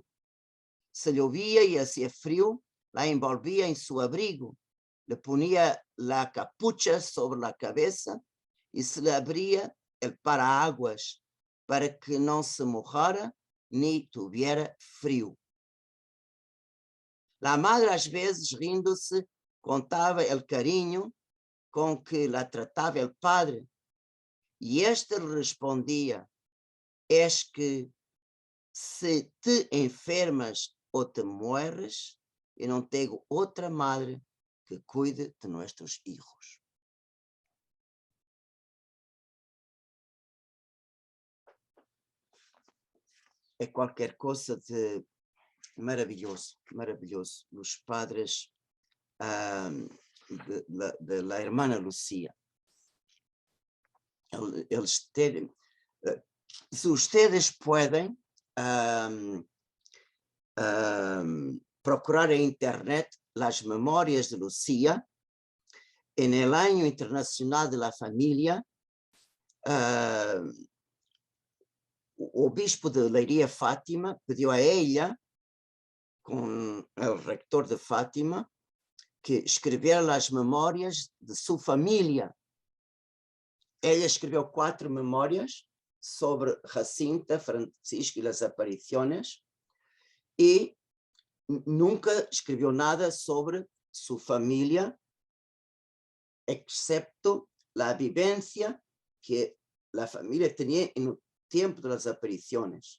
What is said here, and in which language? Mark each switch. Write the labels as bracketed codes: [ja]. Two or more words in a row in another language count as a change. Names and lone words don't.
[es] Se llovía y hacía frío, la envolvía en su abrigo, le ponía la capucha sobre la cabeza y se le abría el paraguas para que no se mojara ni tuviera frío. La madre, [pt] às vezes, rindo-se, contava [es] el cariño [pt] com que la tratava [es] el padre. [pt] E este lhe respondia, és que se [es] te enfermas [pt] ou [es] te mueres, [pt] eu não tenho outra madre que cuide de nossos hijos. É qualquer coisa de maravilhoso, maravilhoso. [es] Os padres de la hermana Lucía. [pt] Eles terem, [es] se ustedes pueden procurar en internet las memorias de Lucía, en el año internacional de la familia, [pt] o obispo de Leiria Fátima pediu a ella, com o rector de Fátima, que escrevera as memórias de sua família. Ela escreveu 4 memórias sobre Jacinta, Francisco e as aparições, e nunca escreveu nada sobre sua família, excepto a vivência que a família tinha no tempo das aparições.